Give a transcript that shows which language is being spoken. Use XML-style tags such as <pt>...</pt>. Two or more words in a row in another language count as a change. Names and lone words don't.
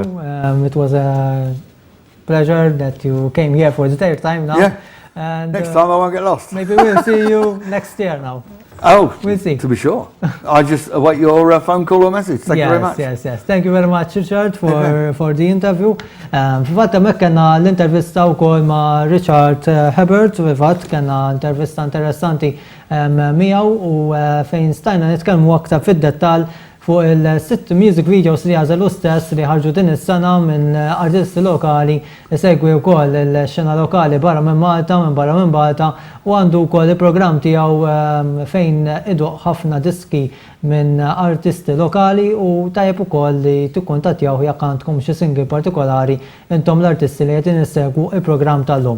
<en>It was a pleasure that you came here for the third time now. Yeah. And Next time I won't get lost. maybe we'll see you next year now. Oh, We'll see. to be sure. I just await your phone call or message. Thank you very much. Yes. Thank you very much, Richard, for the interview.</en> <mt>Fil-fatt hemmhekk kellna l-intervista wkoll ma' Richard Hubbard, fil-fatt kellna intervista interessanti miegħu u fejn stajna nitkellmu aktar fid-dettall fuq il-6 music videos li għażelu stess li ħarġu din is-sena minn artisti lokali li segwi wkoll il-xena lokali barra minn Malta u għandu wkoll il-programm tiegħu fejn iduq ħafna diski minn artisti lokali u tajjeb ukoll li tikkuntattjaw jekk għandkom xi single partikolari intom l-artisti li qed insegwu il-programm tal-lum.</mt>